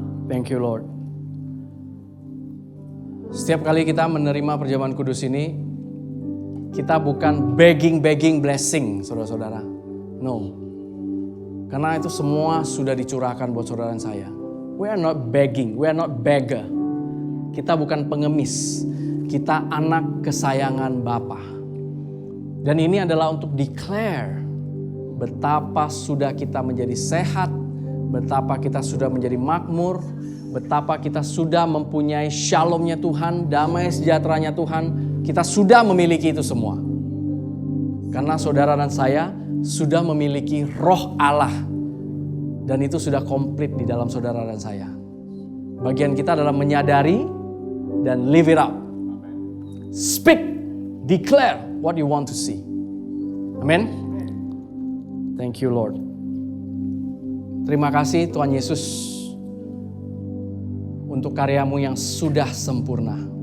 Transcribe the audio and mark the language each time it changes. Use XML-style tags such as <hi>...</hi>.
<en>Thank you Lord.</en> <id>Setiap kali kita menerima perjamuan kudus ini, kita bukan</id> <en>begging blessing,</en> <id>saudara-saudara.</id> <en>No.</en> <id>Karena itu semua sudah dicurahkan buat saudara dan saya.</id> <en>We are not begging, we are not beggar.</en> <id>Kita bukan pengemis. Kita anak kesayangan Bapa. Dan ini adalah untuk declare betapa sudah kita menjadi sehat, betapa kita sudah menjadi makmur, betapa kita sudah mempunyai shalomnya Tuhan, damai sejahteranya Tuhan. Kita sudah memiliki itu semua. Karena saudara dan saya sudah memiliki roh Allah. Dan itu sudah komplit di dalam saudara dan saya. Bagian kita adalah menyadari dan</id> <en>live it out. Speak, declare what you want to see. Amen. Thank you Lord.</en> <id>Terima kasih Tuhan Yesus untuk karyamu yang sudah sempurna.</id>